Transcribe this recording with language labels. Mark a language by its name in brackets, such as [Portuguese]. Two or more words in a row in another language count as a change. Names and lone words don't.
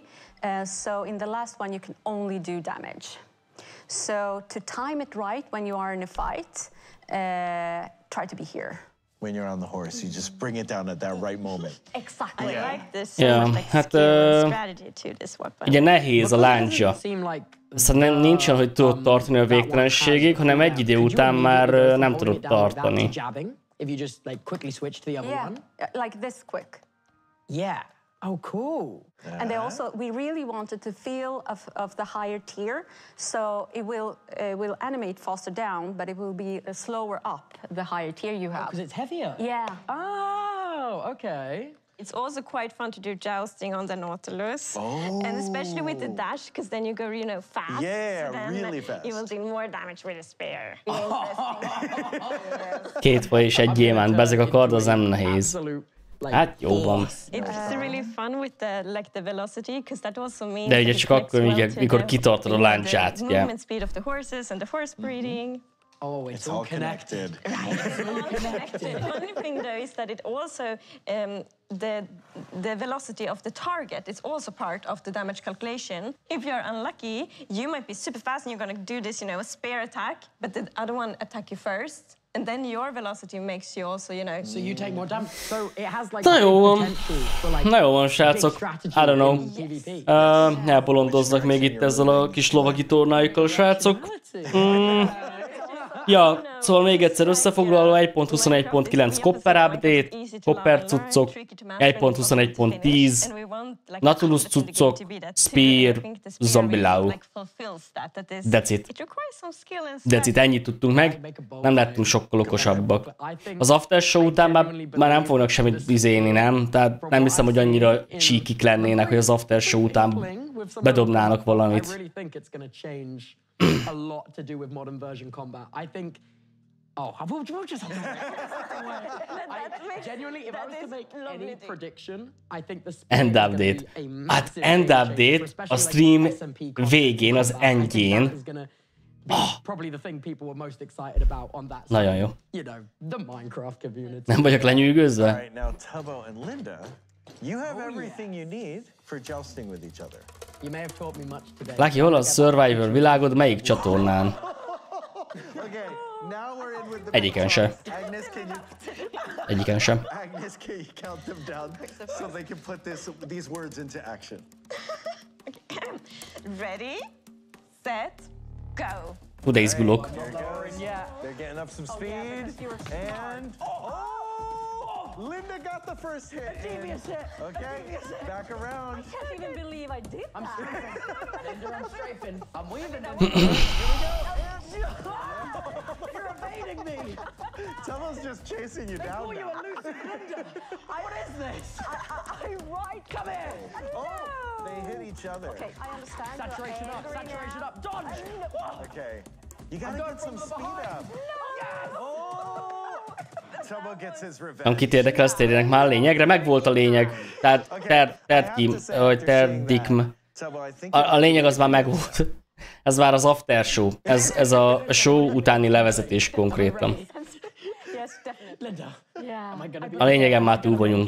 [English] So in the last one, you can only do damage. So to time it right when you are in a fight, try to be here. When you're on the horse, you just bring it down at that right moment. Exactly. I like this so much like strategy to this weapon. [Hungarian] Ugye nehéz a láncsa. Szóval nincsen, hogy tudod tartani a végtelenségig, hanem egy idő után már nem tudod tartani. [English] If you just like quickly switch to the other one? Like this quick. Yeah. Oh, cool. And they also, we really wanted to feel of the higher tier, so it will animate faster down, but it will be slower up the higher tier you have. Because it's heavier. Yeah. Oh, okay. It's also quite fun to do jousting on the Nautilus, and especially with the dash, because then you go, fast. Yeah, so really fast. You will do more damage with a spear. [Hungarian] Két faj és egy gyémánt, bezeg a kard, az nem nehéz. Hát jó van. [English] It's really fun with the velocity, because that also means. [Hungarian] De ugye csak akkor, mikor kitartod a láncsát. [English] Movement speed of the horses and the horse breeding. Oh, it's all connected. Right, it's all connected. The funny thing though is that it also, the velocity of the target is also part of the damage calculation. If you're unlucky, you might be super fast and you're going to do this, a spear attack, but the other one attack you first. And then your velocity makes you also, So you take more damage. So it has like [Hungarian] Na jó van, srácok. [English] I don't know. [Hungarian] Elbolondoznak még itt ezzel a kis lovagi tornájukkal a srácok. Ja, szóval még egyszer összefoglalva, 1.21.9 [English] Copper update, [Hungarian] Copper cuccok, 1.21.10, Nautilus cuccok, Spear, Zombie-Lau. [English] That's it, [Hungarian] ennyit tudtunk meg, nem lettünk sokkal okosabbak. Az aftershow után már nem fognak semmit izélni, nem? Tehát nem hiszem, hogy annyira csíkik lennének, hogy az aftershow után bedobnának valamit. [English] A lot to do with modern version combat. I think. We'll just have to genuinely, if I was to make any prediction, I think the end update. [Hungarian] Hát [English] end update [Hungarian] a stream végén, az endjén [English] probably the thing people were most excited about on that. [Hungarian] Nagyon jó. [English] You know, the Minecraft community. [Hungarian] Nem vagyok lenyűgözve? [English] All right, now Tubbo and Linda, you have everything you need for jousting with each other. You may have taught me much today. Lucky, [Hungarian] hol a Survivor világod, melyik csatornán? Egyiken sem. Egyiken sem. [English] Agnes, can you count them down so they can put these words into action? Ready, set, go. [Hungarian] Hú, de izgulok. [English] They're getting up some speed, and Linda got the first hit. Genius hit. Okay, back around. I can't even believe I did that. I'm strafing. Linda, I'm strafing. I'm weaving. You're evading me. Tubbo's just chasing you down. Oh, you elusive Linda. What is this? I right. Come here. Oh, they hit each other. Okay, I understand. Saturation up. Saturation up. Dodge. Okay, you gotta get some speed up. Tubbo gets his revenge. [Hungarian] Nem kit érdekel, azt térjenek már a lényegre. Megvolt a lényeg. Tehát Terdikm. A lényeg az már megvolt. Ez már az [English] after show. [Hungarian] Ez a show utáni levezetés konkrétan. A lényegen már túl vagyunk.